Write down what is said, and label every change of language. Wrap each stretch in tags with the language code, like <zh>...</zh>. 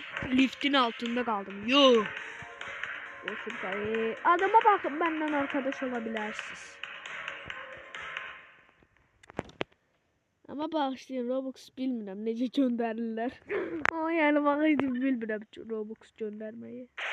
<tr>Liftin altında kaldım. Yo. Olsun tabii. Adama bakın, benden arkadaş olabilirsiniz.</tr> <az>Ama bağışlayın, Robux bilmirəm necə göndərirlər.</az> <tr>Ama yani bana hiç</tr> <az>bilmirəm</az> <tr>Robux göndermeyi.</tr>